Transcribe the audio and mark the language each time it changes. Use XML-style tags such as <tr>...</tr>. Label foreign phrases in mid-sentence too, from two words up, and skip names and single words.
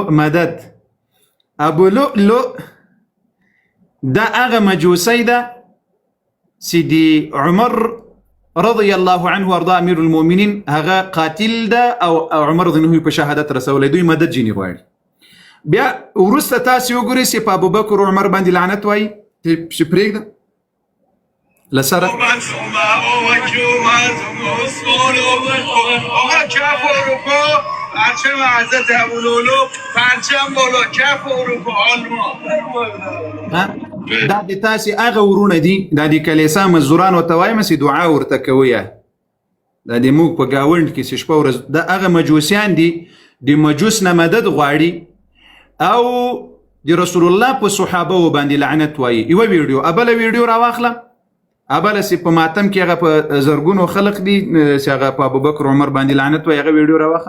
<ps>مدد ابو لؤلؤ دا هغه مجوسی ده چې د عمر</ps> <ar>رضی الله عنه وارضاه امیر المؤمنین</ar> <ps>هغه قاتل ده او عمر</ps> <ar>رضی الله عنه</ar> <ps>په شهادت رسولی دوی مدد ځینې غواړي بیا وروسته تاسې وګورئ چې په ابوبکر و عمر باندې لعنت وایي چې پرېږده له سره</ps> <fa>پرچم حضرت ابولؤلؤ پرچم بالا کف اروپا آلمان</fa> <ps>دا د تاسې هغه ورونه دي دا د کلیسا مزدورانو ته وایم چې دعا ورته کوئ دا د موږ په ګاونډ کې چې شپه ورځ دا هغه مجوسیان دي د مجوس نه مدد غواړي او د</ps> <ar>رسول الله</ar> <ps>په صحابه باندې لعنت وایي یوه ویډیو ابله ویډیو راواخله ابله چې په ماتم کې هغه په زرګونو خلق دي چې هغه په ابوبکر عمر باندې لعنت وایي هغه ویډیو راواخله</ps>